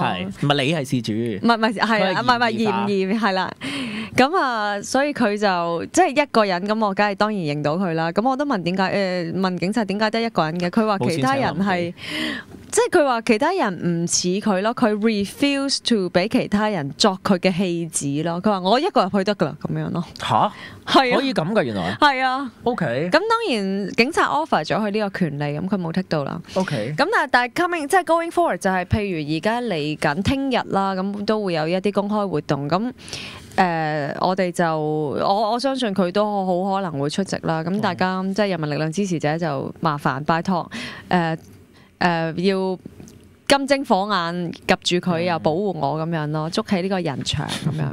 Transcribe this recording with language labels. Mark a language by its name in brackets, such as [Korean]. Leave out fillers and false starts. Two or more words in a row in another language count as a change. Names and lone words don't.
[Cantonese] 唔係你係事主，唔係係啊，唔係嫌係啦，咁啊，所以佢就即係一個人，咁我梗係當然認到佢啦。咁我都問點解問警察點解得一個人嘅？佢話其他人係。即係佢話其他人唔似佢咯，佢 [English] refuse to [Cantonese] 俾其他人作佢嘅戲子咯。佢話我一個入去得噶啦，咁樣咯。吓？係可以咁噶原來？係啊。OK。咁當然警察 offer 咗佢呢個權利，咁佢冇剔到啦。OK。咁但係 coming 即係 [English] going forward [Cantonese] 就係譬如而家嚟緊聽日啦，咁都會有一啲公開活動咁。我哋就我相信佢都好可能會出席啦。咁大家即係人民力量支持者就麻煩拜託要金睛火眼及住佢，又保護我咁樣咯，捉起呢個人牆咁樣。